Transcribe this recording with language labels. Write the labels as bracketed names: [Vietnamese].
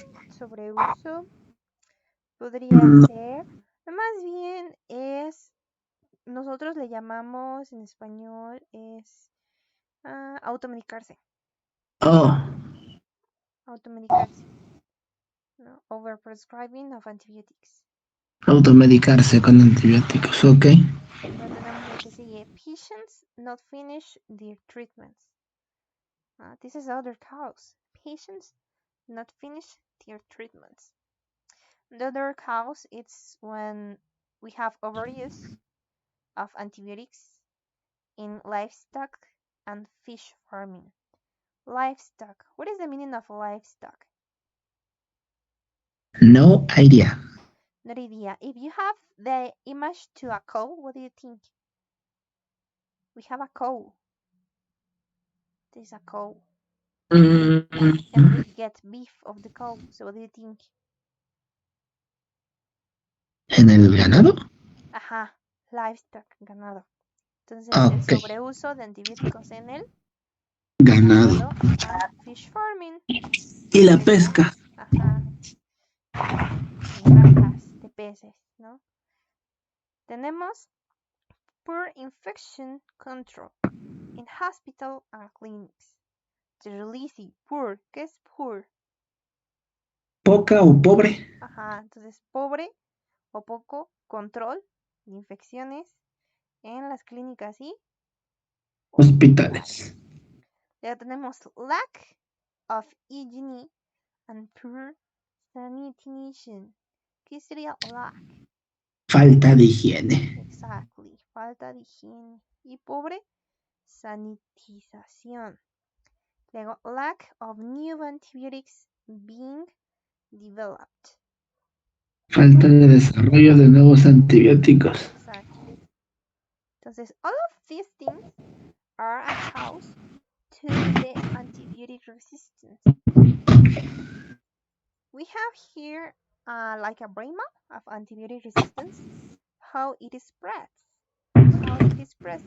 [Spanish] Sobreuso podría ser, más bien es, nosotros le llamamos en español, es automedicarse. Oh, Automedicarse. ¿No? [English] Overprescribing of antibiotics. [Spanish] automedicarse con antibióticos, ok. Luego tenemos lo que sigue. [English] Patients not finish their treatments. This is other cause. Patients not finish their treatments. The other cause is when we have overuse of antibiotics in livestock and fish farming. Livestock. What is the meaning of livestock? No idea. Not idea. If you have the image to a cow, what do you think? We have a cow. There's a cow. And we get beef of the cow. So what do you think? [Spanish] ¿En el ganado? Ajá, livestock, ganado. Entonces, Ah, el sobreuso de antibióticos en el Ganado. [English] ganado and fish farming. [Spanish] Y la Pesca. pesca. Ajá. En granjas de peces, ¿no? [English] Tenemos poor infection control in hospital and clinics. Lazy, poor. [Spanish] ¿Qué es [English] poor? [Spanish] Poca o pobre. Ajá, entonces pobre o poco control de infecciones en las clínicas y Hospitales. ya tenemos [English] lack of hygiene and poor sanitation. [Spanish] ¿Qué sería [English] lack? [Spanish] Falta de higiene. Exactly, falta de higiene. Y pobre, sanitización. [English] Luego, lack of new antibiotics being developed. [Spanish] Falta de desarrollo de nuevos antibióticos. [English] Exactly. Entonces, all of these things are a cause to the antibiotic resistance. We have here like a brain map of antibiotic resistance, how it spreads. How it spreads.